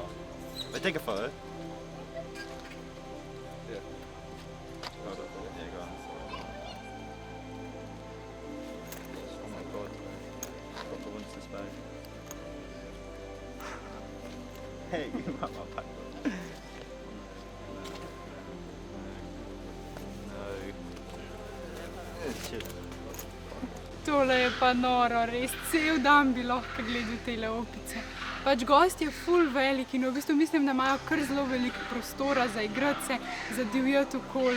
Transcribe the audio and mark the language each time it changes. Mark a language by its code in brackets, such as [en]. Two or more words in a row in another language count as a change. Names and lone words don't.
[en] Wait, take a photo. Yeah. Hold on. Yeah, go on. Oh my god. Got the ones this bag. Hey, give me my back. [sl] Tole je pa noro, res cel dan bi lahko gledal tele opice. Pač gost je ful velik in v bistvu mislim, da imajo kar zelo veliko prostora za igrati se, za divjati okoli.